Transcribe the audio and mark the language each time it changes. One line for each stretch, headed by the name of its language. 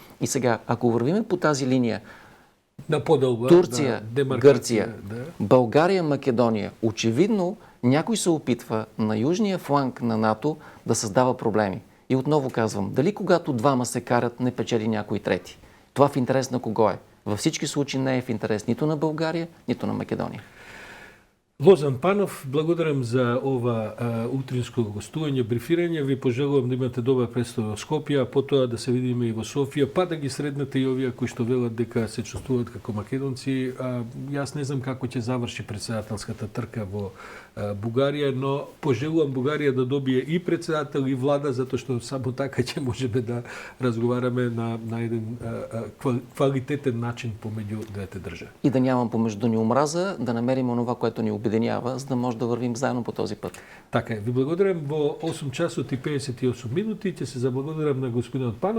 Bulgarian: И сега, ако вървиме по тази линия, Турция, Гърция, България, Македония, очевидно някой се опитва на южния фланг на НАТО да създава проблеми. И отново казвам, дали когато двама се карат, не печели някой трети? Това в интерес на кого е? Във всички случаи не е в интерес нито на България, нито на Македония.
Macedonian: Лозан Панов, благодарам за ова утринско гостување, брифирање. Ви пожелувам да имате добра представа во Скопје, а потоа да се видиме и во Софија, па да ги среднете и овие кои што велат дека се чувствуваат како македонци. Јас не знам како ќе заврши председателската трка во Бугарија, но пожелувам Бугарија да добие и председател и влада, затоа што само така ќе можеме да разговараме на еден квалитетен начин помеѓу двете држави.
Bulgarian: И да нямам помежду ни омраза, да намерим онова, което ни обединява, за да може да вървим заедно по този път.
Macedonian: Така е. Ви благодарам. Во 8 часот и 58 минути ќе се заблагодарам на господинот Панов.